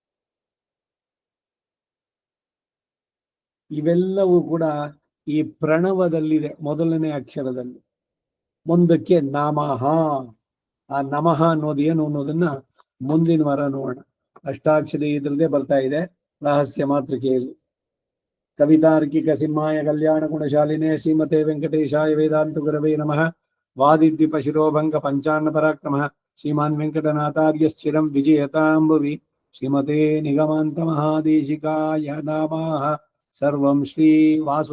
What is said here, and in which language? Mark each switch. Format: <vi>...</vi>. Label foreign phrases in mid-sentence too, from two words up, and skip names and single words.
<kn>ಇವೆಲ್ಲವೂ ಕೂಡ ಈ ಪ್ರಣವದಲ್ಲಿದೆ, ಮೊದಲನೇ ಅಕ್ಷರದಲ್ಲಿ. ಮುಂದಕ್ಕೆ ನಮಃ. ಆ ನಮಃ ಅನ್ನೋದು ಏನು ಅನ್ನೋದನ್ನ ಮುಂದಿನ ವಾರ ನೋಡೋಣ. ಅಷ್ಟಾಕ್ಷರಿ ಇದ್ರದ್ದೇ ಬರ್ತಾ ಇದೆ ರಹಸ್ಯ ಮಾತೃಕೆಯಲ್ಲಿ.</kn> <sa>ಕವಿತಾರ್ಕಿಕ ಸಿಂಹಾಯ ಕಲ್ಯಾಣ ಗುಣಶಾಲಿನೇ ಶ್ರೀಮತೆ ವೆಂಕಟೇಶಾಯ ವೇದಾಂತ ಗುರವೇ ನಮಃ. ವಾದಿದ್ವಿಪ ಶಿರೋಭಂಗ ಪಂಚಾನ್ನ ಪರಾಕ್ರಮ ಶ್ರೀಮಾನ್ ವೆಂಕಟನಾಥಾರ್ಯ ಸ್ಥಿರಂ ವಿಜಯತಾಂಬುವಿ. ಶ್ರೀಮತೆ ನಿಗಮಾಂತ ಮಹಾದೇಶಿಕಾಯ ನಮಃ. ಸರ್ವಂ ಶ್ರೀ ವಾಸು</sa>